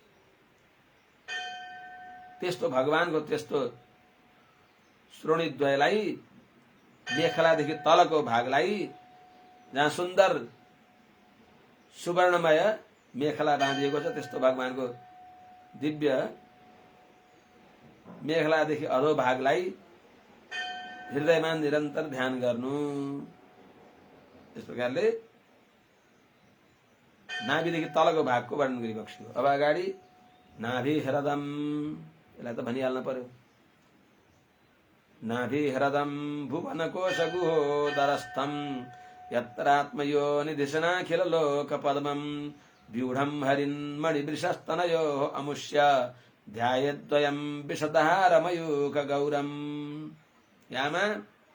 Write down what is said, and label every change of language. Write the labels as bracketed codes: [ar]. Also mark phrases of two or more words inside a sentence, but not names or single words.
[ne] त्यस्तो भगवानको त्यस्तो श्रोणीद्वयलाई, मेखलादेखि तलको भागलाई जहाँ सुन्दर सुवर्णमय मेखला बाँधिएको छ, त्यस्तो भगवानको दिव्य मेखलादेखि अधो भागलाई हृदयमा निरन्तर ध्यान गर्नु। यस प्रकारले नाभिदेखि तलको भागको वर्णन गरिबक्स्यो। अब अगाडि [sa] नाभि ह्रदम, [ne] यसलाई त भनिहाल्न पर्यो। [sa] नाभि ह्रदम भुवनकोश गुहोदरस्थम यत्रात्मयो निधिशनाखिल लोक पद्मम व्यूढ़म हरिन्मणिवृषस्तनयो अमुष्य ध्यायद्वयं विशदहारमयूख गौरम।